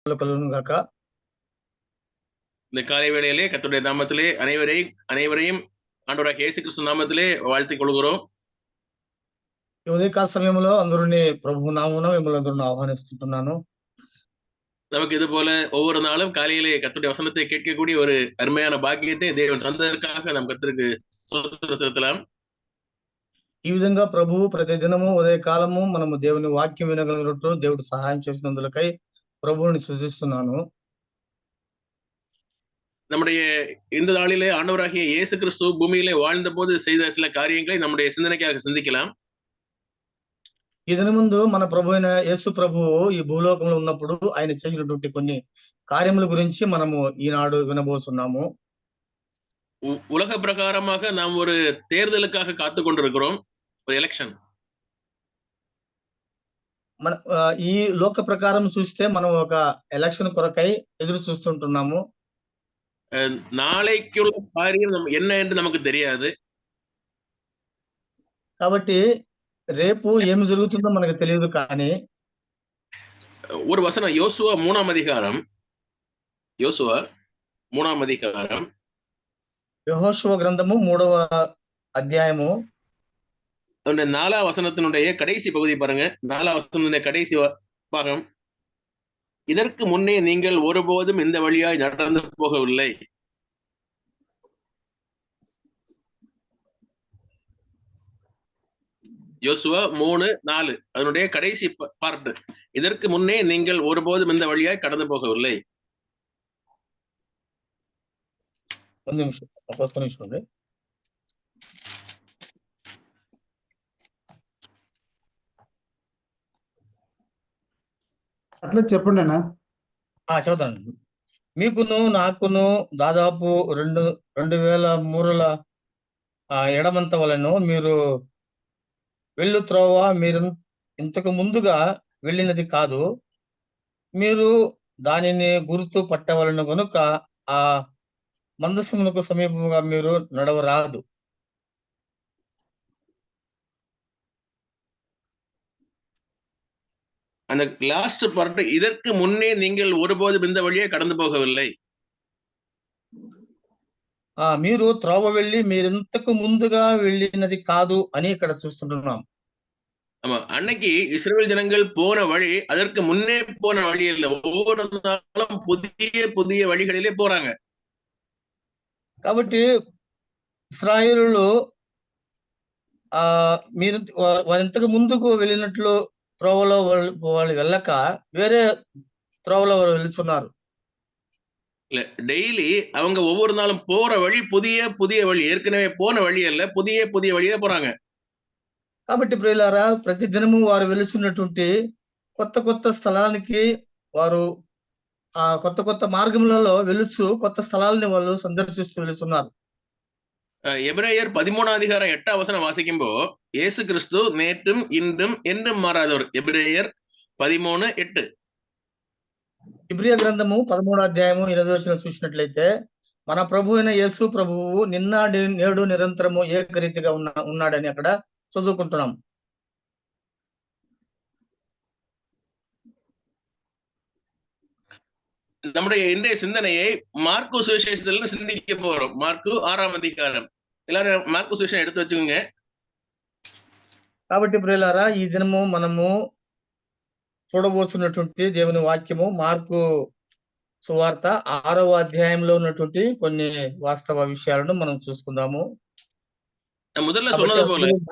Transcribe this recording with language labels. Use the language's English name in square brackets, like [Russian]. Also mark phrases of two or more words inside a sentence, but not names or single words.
[Tamil] கலுவனும் காக்க. இந்த காலை வேளையிலே கர்த்தருடைய நாமத்திலே அனைவரையும் ஆண்டவராகிய இயேசு கிறிஸ்து நாமத்திலே வாழ்த்திக் கொள்கிறோம். [Telugu] ఈ ఉదయకాల సమయంలో అందరినీ ప్రభు నామమున మిమ్మల్ని అందరిని ఆహ్వానిస్తున్నాను. [Tamil] நமக்கு இது போல ஒவ்வொரு நாளும் காலையிலே கர்த்தருடைய வசனத்தை கேட்கக்கூடிய ஒரு அருமையான பாக்கியத்தை தேவன் தந்ததற்காக நம் கர்த்தருக்கு ஸ்தோத்திரம் செலுத்தலாம். [Telugu] ఈ విధంగా ప్రభువు ప్రతి దినము ఉదయకాలము మనము దేవుని వాక్యం వినగలిగినట్టు దేవుడు సహాయం చేసినందులకై ప్రభువుని స్తుతిస్తున్నాను. [Tamil] நம்முடைய இந்த நாளிலே ஆண்டவராகிய இயேசு கிறிஸ்து பூமியிலே வாழ்ந்த போது செய்த சில காரியங்களை நம்முடைய சிந்தனைக்காக சிந்திக்கலாம். [Telugu] ఈ దిన ముందు మన ప్రభు అయిన యేసు ప్రభువు ఈ భూలోకంలో ఉన్నప్పుడు ఆయన చేసినటువంటి కొన్ని కార్యముల గురించి మనము ఈనాడు వినబోతున్నాము. [Tamil] உலக பிரகாரமாக நாம் ஒரு தேர்தலுக்காக காத்து கொண்டிருக்கிறோம், ஒரு எலெக்ஷன். [Telugu] మన ఈ లోక ప్రకారం చూస్తే మనం ఒక ఎలక్షన్ కొరకై ఎదురు చూస్తుంటున్నాము. [Tamil] நாளைக்குள்ள காரியம் என்ன என்று நமக்கு தெரியாது. [Telugu] కాబట్టి రేపు ఏమి జరుగుతుందో మనకు తెలియదు. కానీ [Tamil] ஒரு வசனம் யோசுவா 3ஆம் அதிகாரம், [Telugu] యెహోషువ గ్రంథము 3వ అధ్యాయము [Tamil] 4ஆம் வசனத்தினுடைய கடைசி பகுதி பாருங்க. 4ஆம் வசனத்தினுடைய கடைசி பாகம். இதற்கு முன்னே நீங்கள் ஒருபோதும் இந்த வழியாய் நடந்து போகவில்லை. யோசுவா 3:4 அதனுடைய கடைசி பார்ட். இதற்கு முன்னே நீங்கள் ஒருபோதும் இந்த வழியாய் கடந்து போகவில்லை. ஒரு நிமிஷம். [Telugu] అట్లా చెప్పండి అన్న. చదువుతాను. మీకును నాకును దాదాపు 2000 మూరల ఎడమంత వలెను మీరు వెళ్ళు త్రోవ మీరు ఇంతకు ముందుగా వెళ్ళినది కాదు. మీరు దానిని గుర్తు పట్టవలను గనుక ఆ మందసమునకు సమీపముగా మీరు నడవరాదు. [Tamil] அந்த [English] last part, [Tamil] இதற்கு முன்னே நீங்கள் ஒருபோதும் இந்த வழியே கடந்து போகவில்லை. [Telugu] మీరు త్రోవ వెళ్ళి మీరింతకు ముందుగా వెళ్ళినది కాదు అని ఇక్కడ చూస్తుంటున్నాం. [Tamil] ஆமா, அன்னைக்கு இஸ்ரவேல் ஜனங்கள் போன வழி அதற்கு முன்னே போன வழி இல்ல. ஒவ்வொரு நாளும் புதிய புதிய வழிகளிலே போறாங்க. [Telugu] కాబట్టి ఇశ్రాయేలులు మీరు ఇంతకు ముందుకు వెళ్ళినట్లు త్రోవలో వాళ్ళు వెళ్ళక వేరే త్రోవలో వెళ్తున్నారు. [Tamil] இல்ல, டெய்லி அவங்க ஒவ்வொரு நாளும் போற வழி புதிய புதிய வழி, ஏற்கனவே போன வழி அல்ல, புதிய புதிய வழியில போறாங்க. [Telugu] కాబట్టి ప్రియులారా, ప్రతి దినము వారు వెలుచున్నటువంటి కొత్త కొత్త స్థలానికి వారు ఆ కొత్త కొత్త మార్గములలో వెలుచు కొత్త స్థలాలని వాళ్ళు సందర్శిస్తూ వెళుతున్నారు. [Tamil] எபிரேயர் 13ஆம் அதிகாரம் 8ஆம் வசனம் வாசிக்கும்போ இயேசு கிறிஸ்து நேற்றும் இன்றும் என்றும் மாறாதவர். எபிரேயர் 13:8. [Telugu] ఇబ్రియా గ్రంథము 13వ అధ్యాయము 8వ వచనం చూసినట్లయితే, మన ప్రభు అయిన యేసు ప్రభువు నిన్న నేడు నిరంతరము ఏకరీతిగా ఉన్నాడని అక్కడ చదువుకుంటున్నాం. [Tamil] நம்முடைய இன்றைய சிந்தனையை மார்க்கு சுவிசேஷத்துல சிந்திக்க போறோம். மார்க்கு 6ஆம் அதிகாரம். எல்லாரும் மார்க்கு சுவிசேஷம் எடுத்து வச்சுக்கோங்க. [Telugu] కాబట్టి ప్రియులారా, ఈ దినము మనము చూడబోతున్నటువంటి దేవుని వాక్యము మార్కు సువార్త 6వ అధ్యాయంలో ఉన్నటువంటి కొన్ని వాస్తవ విషయాలను మనం చూసుకుందాము. [Tamil] முதல்ல சொன்னது போல